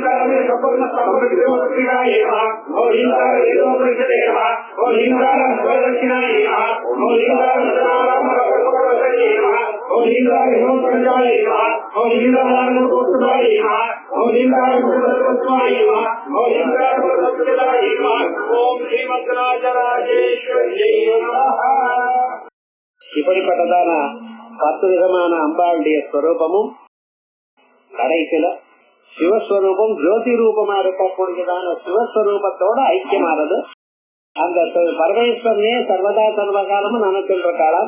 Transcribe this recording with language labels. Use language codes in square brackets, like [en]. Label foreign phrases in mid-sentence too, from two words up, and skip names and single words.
[sa] ह्रींकारसम्पूर्णसम्पत्तिकाय नमः, ओम ह्रींकारवेदोपनिषदे नमः, ओम ह्रींकारस्वदक्षिणाय नमः, ओम ह्रींकारसनारामभगवतये नमः, ओम ह्रींकारहिमोत्पञ्चाय नमः, ओम ह्रींकारानन्दोत्सवाय नमः, ओम ह्रींकारसर्वस्वाय नमः, ओम ह्रींकारसत्सदाय नमः, ओम श्रीमद्राजराजेश्वर्यै नमः. [ta] இப்படிப்பட்டதான 10 விதமான அம்பாளுடைய ஸ்வரூபமும் கடைசியில சிவஸ்வரூபம் ஜோதி ரூபமா இருக்கக்கூடியதான சிவஸ்வரூபத்தோட ஐக்கியமானது. அந்த பரமேஸ்வரனே சர்வதா சர்வகாலமும் நினைக்கின்ற காலம்.